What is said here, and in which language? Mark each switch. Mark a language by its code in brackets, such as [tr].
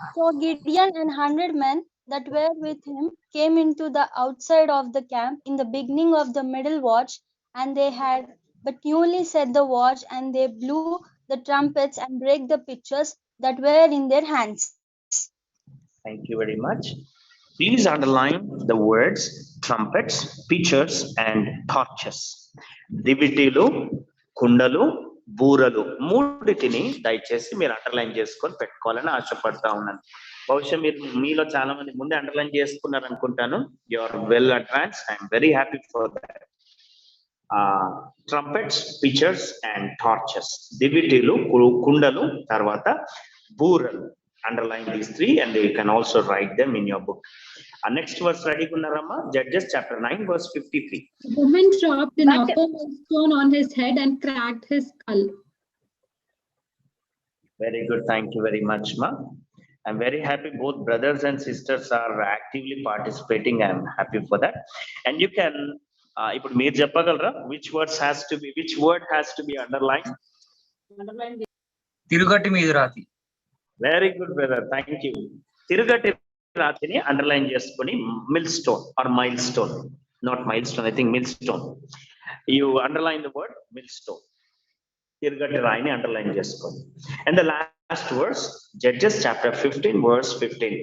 [en] So Gideon and 100 men that were with him came into the outside of the camp in the beginning of the middle watch, and they had but newly set the watch, and they blew the trumpets and brake the pitchers that were in their hands. Thank you very much. Please underline the words trumpets, pitchers, and torches. [te] దివిటీలు, కుండలు, బూరలు మూడిటిని దయచేసి మీరు underline చేసుకొని పెట్టుకోవాలని ఆశపడతా ఉన్నాను. బహుశా మీలో చాలా మంది ముందే అండర్లైన్ చేసుకున్నారు అనుకుంటాను. [en] You are well advance. I'm very happy for that. Trumpets, pitchers and torches. [te] దివిటీలు, కుండలు, తర్వాత బూరలు. [en] Underline these three and you can also write them in your book. Next verse ready [te] kunnarama, [en] Judges chapter 9 verse 53. The woman dropped an uppermost stone on his head and cracked his skull. Very good, thank you very much, ma. I'm very happy both brothers and sisters are actively participating. I'm happy for that. And you can [te] ఇప్పుడు మీరు చెప్పగలరా [en] which word has to be underlined? [te] తిరుగటి మీద రాతి. [en] Very good, brother. Thank you. [te] తిరుగటి రాతిని underline చేసుకొని [en] Millstone or milestone, not milestone, I think millstone. You underline the word millstone. [te] తిరుగటి రాయిని underline చేసుకోండి. [en] And the last verse, Judges chapter 15 verse 15.